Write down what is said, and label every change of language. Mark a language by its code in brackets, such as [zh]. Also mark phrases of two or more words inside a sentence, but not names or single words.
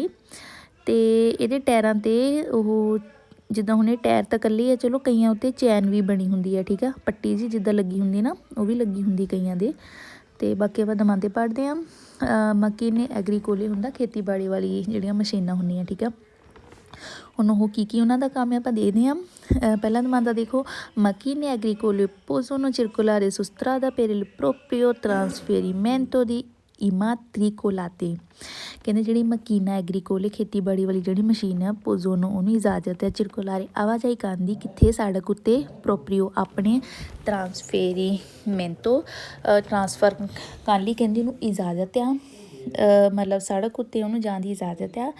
[pa] ਅਤੇ ਇਹਦੇ ਟਾਇਰਾਂ 'ਤੇ ਉਹ ਜਿੱਦਾਂ ਹੁਣ ਇਹ ਟਾਇਰ ਤਾਂ ਇਕੱਲੇ ਆ, ਚਲੋ ਕਈਆਂ ਉੱਤੇ ਚੈਨ ਵੀ ਬਣੀ ਹੁੰਦੀ ਆ, ਠੀਕ ਆ, ਪੱਟੀ ਜੀ ਜਿੱਦਾਂ ਲੱਗੀ ਹੁੰਦੀ ਨਾ ਉਹ ਵੀ ਲੱਗੀ ਹੁੰਦੀ ਕਈਆਂ ਦੇ। ਅਤੇ ਬਾਕੀ ਆਪਾਂ ਦਮਾਂਦੇ ਪੜ੍ਹਦੇ ਹਾਂ। [it] macchine agricole [pa] ਹੁੰਦਾ ਖੇਤੀਬਾੜੀ ਵਾਲੀ ਜਿਹੜੀਆਂ ਮਸ਼ੀਨਾਂ ਹੁੰਦੀਆਂ, ਠੀਕ ਆ। ਹੁਣ ਉਹ ਕੀ ਉਹਨਾਂ ਦਾ ਕੰਮ ਹੈ ਆਪਾਂ ਦੇਖਦੇ ਹਾਂ। ਪਹਿਲਾ ਦਮਾਂਦਾ ਦੇਖੋ [it] macchine agricole possono circolare su strada per il proprio trasferimento di immatricolati। [pa] ਕਹਿੰਦੇ ਜਿਹੜੀ [it] macchina agricole [pa] ਖੇਤੀਬਾੜੀ ਵਾਲੀ ਜਿਹੜੀ ਮਸ਼ੀਨ ਆ ਪੋਜ਼ੋਨੋ ਉਹਨੂੰ ਇਜਾਜ਼ਤ ਹੈ ਚਿਰਕੁਲਾਰੇ ਆਵਾਜਾਈ ਕਰਨ ਦੀ, ਕਿੱਥੇ, ਸੜਕ ਉੱਤੇ, ਪ੍ਰੋਪਰੀਓ ਆਪਣੇ, ਟਰਾਂਸਫੇਰੀਮੈਂਟੋ ਟਰਾਂਸਫਰ ਕਰਨ ਲਈ ਕਹਿੰਦੀ ਉਹਨੂੰ ਇਜਾਜ਼ਤ ਆ, ਮਤਲਬ ਸੜਕ ਉੱਤੇ ਉਹਨੂੰ ਜਾਣ ਦੀ ਇਜਾਜ਼ਤ ਆ।